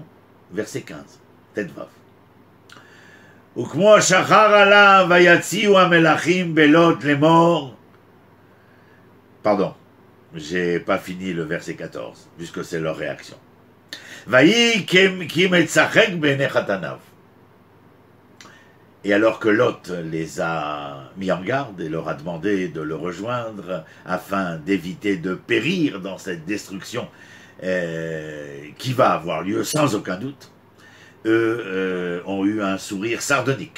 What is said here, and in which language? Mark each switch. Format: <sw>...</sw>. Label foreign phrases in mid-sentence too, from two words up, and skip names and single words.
<fr>Verset 15, tête vav.</fr> <he>וכמו השחר עלה ויאיצו המלאכים בלוט לאמר.</he> <fr>Pardon, j'ai pas fini le verset 14, puisque c'est leur réaction.</fr> <he>ויהי כמצחק בעיני חתניו.</he> <fr>Et alors que Lot les a mis en garde et leur a demandé de le rejoindre afin d'éviter de périr dans cette destruction qui va avoir lieu sans aucun doute, eux ont eu un sourire sardonique.</fr>